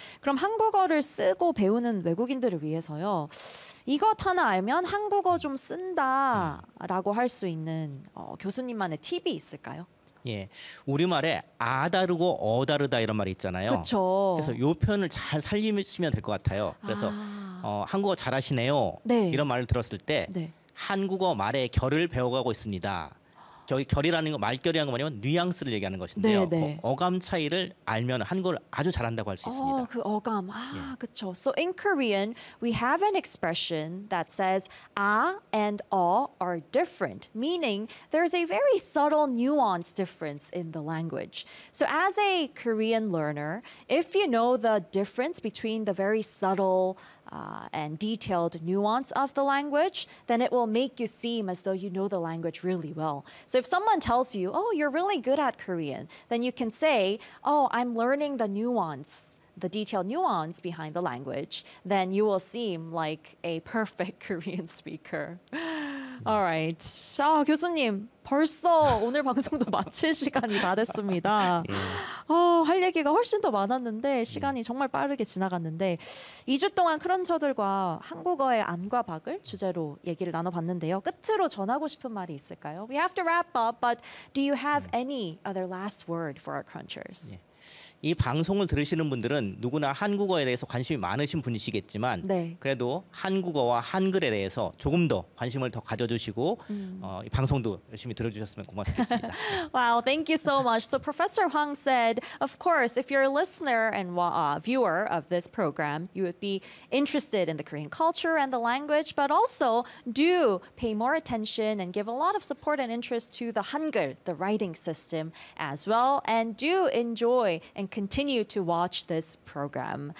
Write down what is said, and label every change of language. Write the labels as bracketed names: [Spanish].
[Korean] 그럼 한국어를 쓰고 배우는 외국인들을 위해서요. 이것 하나 알면 한국어 좀 쓴다라고 할 수 있는 교수님만의 팁이 있을까요? 예, 우리말에 아 다르고 어 다르다 이런 말이 있잖아요. 그쵸. 그래서 요 표현을 잘 살리시면 될 것 같아요. 그래서 한국어 잘하시네요 네. 이런 말을 들었을 때 네. 한국어 말의 결을 배워가고 있습니다. 결이라는 거 말결이라는 거 뭐냐면 뉘앙스를 얘기하는 것인데요. 네, 네. 그 어감 차이를 알면 한국어를 아주 잘한다고 할 수 있습니다. 그 어감. 예. 그쵸. [English] So in Korean, we have an expression that says 아 and 어 are different, meaning there's a very subtle nuance difference in the language. So as a Korean learner, if you know the difference between the very subtle and detailed nuance of the language, then it will make you seem as though you know the language really well. So if someone tells you, oh, you're really good at Korean, then you can say, oh, I'm learning the nuance, the detailed nuance behind the language, then you will seem like a perfect Korean speaker. All right. [Korean] 교수님, 벌써 오늘 방송도 마칠 시간이 다 됐습니다. 할 얘기가 훨씬 더 많았는데 시간이 정말 빠르게 지나갔는데 2주 동안 크런처들과 한국어의 안과 박을 주제로 얘기를 나눠봤는데요. 끝으로 전하고 싶은 말이 있을까요? [English] We have to wrap up, but do you have any other last word for our crunchers? [Korean] 이 방송을 들으시는 분들은 누구나 한국어에 대해서 관심이 많으신 분이시겠지만 네. 그래도 한국어와 한글에 대해서 조금 더 관심을 더 가져주시고 이 방송도 열심히 들어주셨으면 고맙겠습니다. [English] Wow, thank you so much. So Professor Hwang said, of course, if you're a listener and viewer of this program, you would be interested in the Korean culture and the language, but also do pay more attention and give a lot of support and interest to the Hangul, the writing system as well, and do enjoy and continue to watch this program.